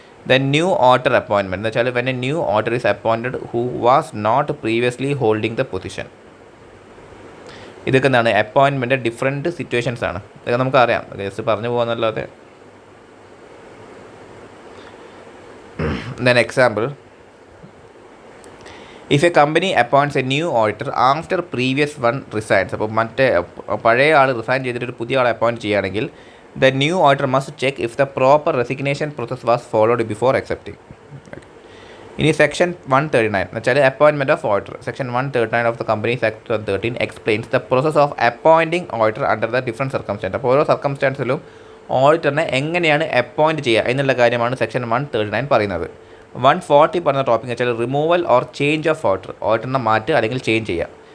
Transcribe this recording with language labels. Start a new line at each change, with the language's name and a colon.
Malayalam: Then new auditor appointment എന്ന് വെച്ചാൽ
English: When a new auditor is appointed who was not previously holding the position.
Malayalam: ഇതൊക്കെ എന്താണ്? Appointment different situations ആണ്. ഇതൊക്കെ നമുക്കറിയാം, ജസ്റ്റ് പറഞ്ഞു പോകുന്നല്ലാതെ.
English: Then example, if a company appoints a new auditor after previous one resigns.
Malayalam: അപ്പോൾ പഴയ ആൾ റിസൈൻ ചെയ്തിട്ട് ഒരു പുതിയ ആളെ അപ്പോയിൻറ്റ് ചെയ്യുകയാണെങ്കിൽ
English: the new auditor must check if the proper resignation process was followed before accepting.
Malayalam: ഇനി സെക്ഷൻ 139 എന്ന് വെച്ചാൽ
English: Appointment of auditor. Section 139 of the companies act 2013 explains the process of appointing auditor under the different circumstances.
Malayalam: അപ്പോൾ ഓരോ സർക്കംസ്റ്റാൻസിലും ഓഡിറ്ററിനെ എങ്ങനെയാണ് appoint ചെയ്യുക എന്നുള്ള കാര്യമാണ് section 139 പറയുന്നത്. 140 പറഞ്ഞ ടോപ്പിക് വെച്ചാൽ
English: removal or change of order,
Malayalam: ഓർഡറിനെ മാറ്റുക അല്ലെങ്കിൽ ചേഞ്ച് ചെയ്യുക.